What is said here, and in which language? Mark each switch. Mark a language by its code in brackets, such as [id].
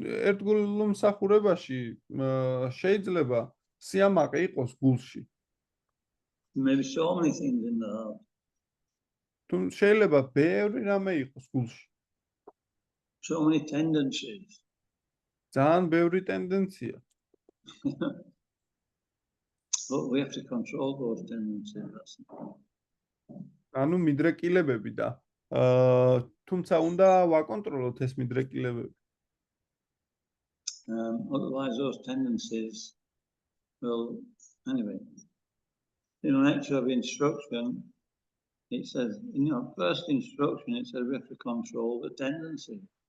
[ka] ერთგულ მსახურებაში შეიძლება სიამაყე იყოს გულში. [en] There may be so many things in the heart. [ka] შეიძლება ბევრი რამე იყოს გულში. [en] So many tendencies. [ka] ძალიან ბევრი ტენდენცია. [en] But we have to control those tendencies. That's the point. [ka] ანუ მიდრეკილებები და თუმცა უნდა ვაკონტროლოთ ეს მიდრეკილებები. [en] Otherwise those tendencies will, anyway, lecture of instruction, it says, first instruction, it says we have to control the tendency.